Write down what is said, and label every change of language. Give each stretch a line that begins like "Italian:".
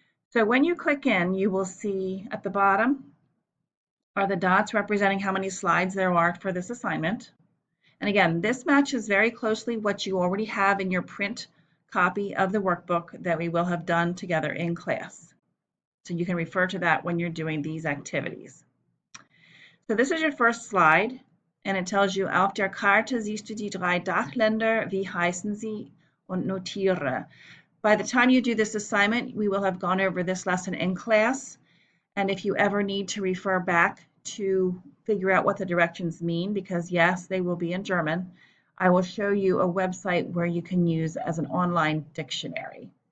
English: So when you click in, you will see at the bottom are the dots representing how many slides there are for this assignment. And again, this matches very closely what you already have in your print copy of the workbook that we will have done together in class. So you can refer to that when you're doing these activities. So this is your first slide, and it tells you,
German: auf der Karte siehst du die 3 Dachländer, wie heißen sie, und notiere.
English: By the time you do this assignment, we will have gone over this lesson in class, and if you ever need to refer back to figure out what the directions mean, because yes, they will be in German, I will show you a website where you can use as an online dictionary.